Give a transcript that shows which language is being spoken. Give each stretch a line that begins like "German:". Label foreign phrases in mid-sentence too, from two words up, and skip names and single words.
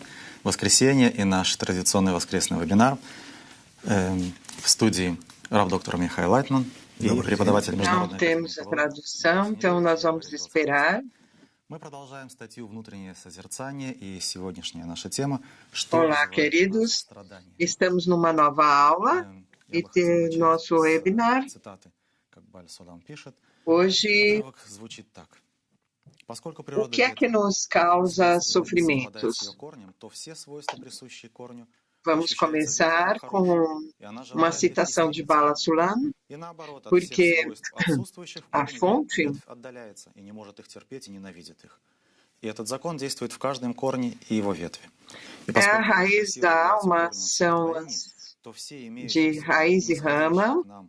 Russian: Воскресенье и наш традиционный воскресный вебинар. В студии рав-доктор Михаил Лайтман и преподаватель международной
Portuguese: temos a tradução, então nós vamos esperar.
Russian: Мы продолжаем статью «Внутреннее созерцание» и сегодняшняя наша тема
Portuguese: Olá, queridos. Estamos numa nova aula e de nosso webinar. Hoje, o que é que nos causa sofrimentos? Vamos começar com uma citação de Bala Sulam, porque a fonte é a raiz da alma, são de raiz e rama.